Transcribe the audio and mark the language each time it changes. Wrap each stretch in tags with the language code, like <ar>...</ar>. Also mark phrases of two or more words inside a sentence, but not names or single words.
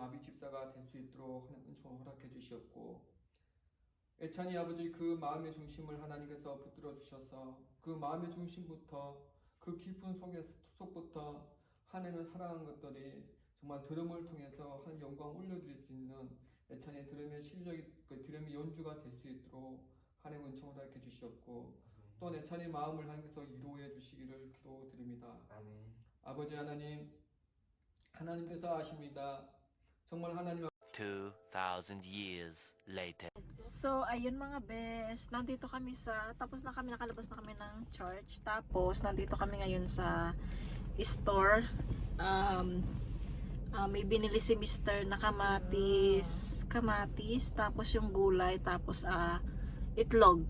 <ko>아비 집사가 될 수 있도록 하나님 은총 허락해 주시었고, 애찬이 아버지 그 마음의 중심을 하나님께서 붙들어 주셔서 그 마음의 중심부터 그 깊은 속부터 하나님을 사랑하는 것들이 정말 드럼을 통해서 하나님 영광 올려드릴 수 있는 애찬의 드럼의 실력이, 그 드럼의 연주가 될 수 있도록 하나님 은총을 허락해 주시었고, 또 애찬의 마음을 하나님께서 이루어 주시기를 기도드립니다. 아멘. 아버지 하나님, 하나님께서 아십니다. 정말 하나님</ko> <en>2,000 years later.</en> <tl>So, ayun mga besh, nandito kami tapos na kami, nakalabas na kami ng church. Tapos, nandito kami ngayon sa store. May binili si Mr. na kamatis, tapos yung gulay, tapos itlog.</tl>